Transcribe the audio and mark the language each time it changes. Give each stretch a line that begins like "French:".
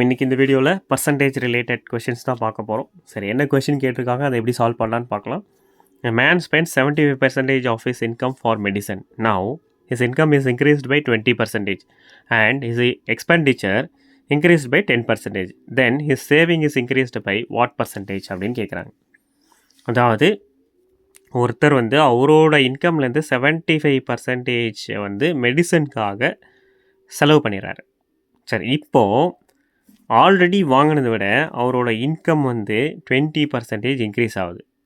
Tamil: இன்னைக்கு இந்த வீடியோவில் பர்சன்டேஜ் ரிலேட்டட் கொஷின்ஸ் தான் பார்க்க போகிறோம். சரி, என்ன கொஷின் கேட்டிருக்காங்க, அதை எப்படி சால்வ் பண்ணலான்னு பார்க்கலாம்.
English: A man spends 75% of his income for medicine. Now, his income is increased by 20% and his expenditure increased by 10%. Then, his saving is increased by what percentage
Tamil: அப்படின்னு கேட்குறாங்க. அதாவது ஒருத்தர் வந்து அவரோட இன்கம்லேருந்து 75% வந்து மெடிசனுக்காக செலவு பண்ணிடுறாரு. சரி, இப்போது ஆல்ரெடி வாங்கினதை விட அவரோட இன்கம் வந்து 20% இன்க்ரீஸ் ஆகுது.